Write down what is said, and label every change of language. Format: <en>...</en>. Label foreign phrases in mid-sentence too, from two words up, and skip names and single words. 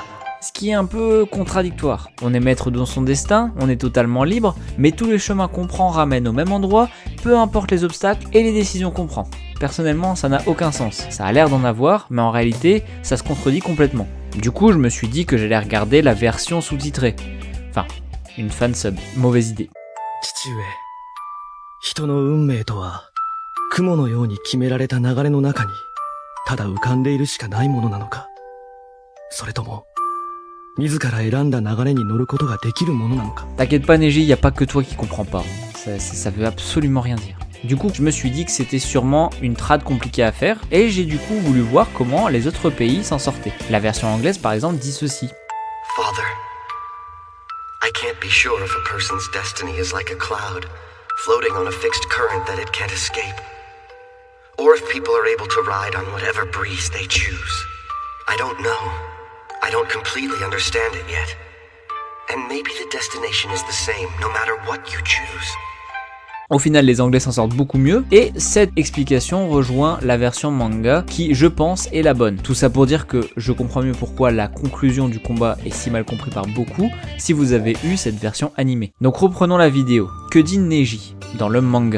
<fr>Ce qui est un peu contradictoire. On est maître de son destin, on est totalement libre, mais tous les chemins qu'on prend ramènent au même endroit, peu importe les obstacles et les décisions qu'on prend. Personnellement, ça n'a aucun sens. Ça a l'air d'en avoir, mais en réalité, ça se contredit complètement. Du coup, je me suis dit que j'allais regarder la version sous-titrée. Enfin, une fansub. Mauvaise idée.</fr> <ja>父上、人の運命とは、雲のように決められた流れの中に、ただ浮かんでいるしかないものなのか、それとも、自ら選んだ流れに乗ることができるものなのか。</ja> <fr>T'inquiète pas Neji, y a pas que toi qui comprends pas. Ça veut absolument rien dire. Du coup, je me suis dit que c'était sûrement une trad compliquée à faire, et j'ai du coup voulu voir comment les autres pays s'en sortaient. La version anglaise par exemple dit ceci.</fr> <en>Father, I can't be sure if a person's destiny is like a cloud, floating on a fixed current that it can't escape, or if people are able to ride on whatever breeze they choose. I don't know. I don't completely understand it yet. And maybe the destination is the same, no matter what you choose.</en> <fr>Au final, les Anglais s'en sortent beaucoup mieux, et cette explication rejoint la version manga qui, je pense, est la bonne. Tout ça pour dire que je comprends mieux pourquoi la conclusion du combat est si mal compris par beaucoup si vous avez eu cette version animée. Donc reprenons la vidéo. Que dit Neji dans le manga?</fr>